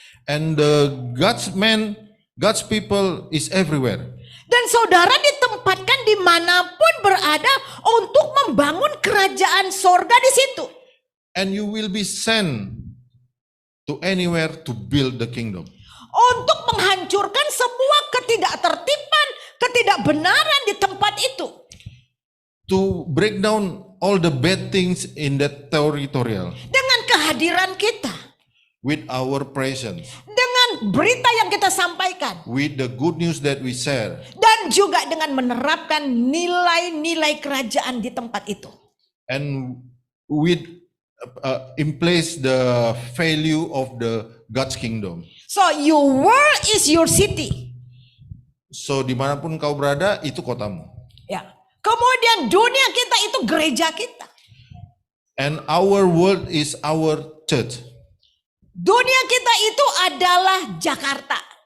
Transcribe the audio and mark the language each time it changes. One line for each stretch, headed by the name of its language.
English: and the God's people is everywhere.
Indonesian: Dan saudara ditempatkan dimanapun berada untuk membangun kerajaan sorga di situ.
English: And you will be sent to anywhere to build the kingdom.
Indonesian: Untuk menghancurkan semua ketidaktertiban, ketidakbenaran di tempat itu.
English: To break down all the bad things in that territorial
Indonesian: Dengan kehadiran kita.
English: with our presence,
Indonesian: Dengan berita yang kita sampaikan.
English: with the good news that we share,
Indonesian: Dan juga dengan menerapkan nilai-nilai kerajaan di tempat itu.
English: and with in place the value of the God's kingdom. So your world is your city.
Indonesian: So dimanapun kau berada, itu kotamu. Ya. Kemudian dunia kita itu gereja kita.
English: And our world is our church.
Indonesian: Dunia kita itu adalah Jakarta.